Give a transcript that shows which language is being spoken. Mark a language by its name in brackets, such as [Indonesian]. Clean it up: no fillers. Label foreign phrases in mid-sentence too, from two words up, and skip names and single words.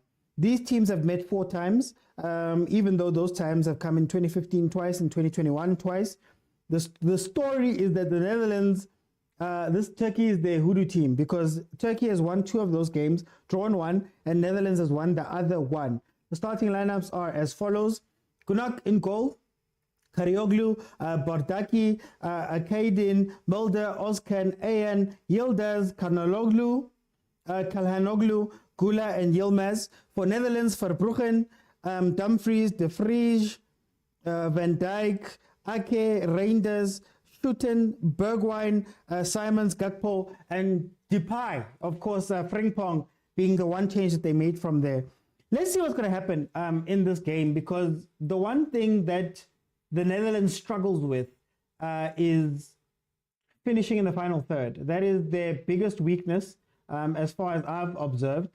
[English] These teams have met 4 times, even though those times have come in 2015 twice and 2021 twice. The story is that the Netherlands, this Turkey is their hoodoo team, because Turkey has won 2 of those games, drawn 1, and Netherlands has won the other 1. The starting lineups are as follows: Gunak in goal, Karioglu, Bardaki, Akaydin, Mulder, Ozkan, Ayan, Yildiz, Karnaloglu, Kalhanoglu, Gula, and Yilmaz. For Netherlands, Verbruggen, Dumfries, De Vrij, Van Dijk, Ake, Reinders, Schutten, Bergwijn, Simons, Gakpo, and Depay. Of course, Frimpong being the one change that they made from there. Let's see what's going to happen in this game, because the one thing that the Netherlands struggles with is finishing in the final third. That is their biggest weakness, as far as I've observed.